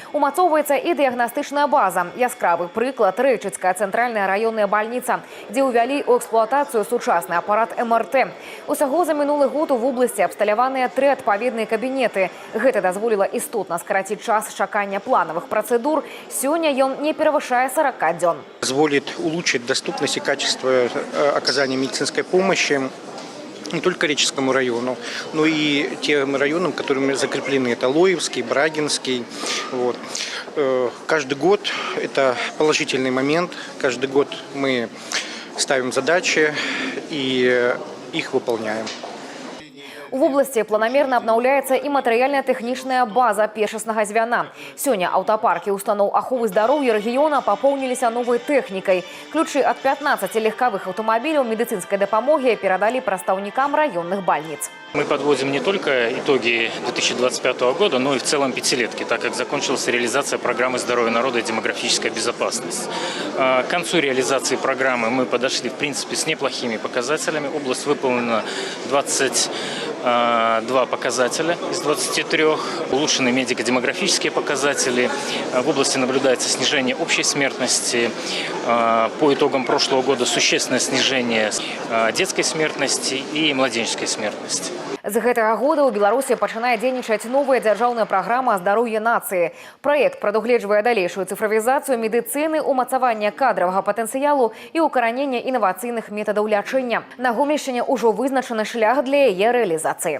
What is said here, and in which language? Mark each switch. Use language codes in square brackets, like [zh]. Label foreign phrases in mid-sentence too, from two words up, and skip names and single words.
[be] Умацоўваецца і дыягнастычная база. Яскравы прыклад – Рэчыцкая цэнтральная раённая бальніца, дзе ўвялі ў эксплуатацыю сучасны апарат МРТ. Усяго за мінулы год у вобласці абсталяваныя 3 адпаведныя кабінеты. Гэта дазволіла істотна скараціць час чакання планавых працэдур. Сёння ён не перавышае 40 дзён. [ru] Позволит улучшить доступность и качество оказания медицинской помощи не только Реческому району, но и тем районам, которыми закреплены. Это Лоевский, Брагинский. Вот. Каждый год это положительный момент. Каждый год мы ставим задачи и их выполняем. [be] У вобласці планамерна абнаўляецца і матэрыяльна-тэхнічная база першаснага звяна. Сёння аўтапаркі устаноў аховы здароўя рэгіёна папоўніліся новай тэхнікай. Ключы ад 15 легковых аўтамабіляў медыцынскай дапамогі перадалі прадстаўнікам раённых бальніц. [ru] Мы подводим не только итоги 2025 года, но и в целом пятилетки, так как закончилась реализация программы «Здоровье народа и демографическая безопасность». К концу реализации программы мы подошли, в принципе, с неплохими показателями. Область выполнена 22 показателя из 23. Улучшены медико-демографические показатели. В области наблюдается снижение общей смертности. По итогам прошлого года существенное снижение детской смертности и младенческой смертности. [be] З гэтага года ў Беларусі пачынае дзейнічаць новая дзяржаўная праграма «Здароўе нацыі». Праект прадугледжвае далейшую цыфравізацыю медыцыны, умацаванне кадравага патэнцыялу і ўкараненне інавацыйных метадаў лячэння. На Гомельшчыне ўжо вызначаны шлях для яе рэалізацыі.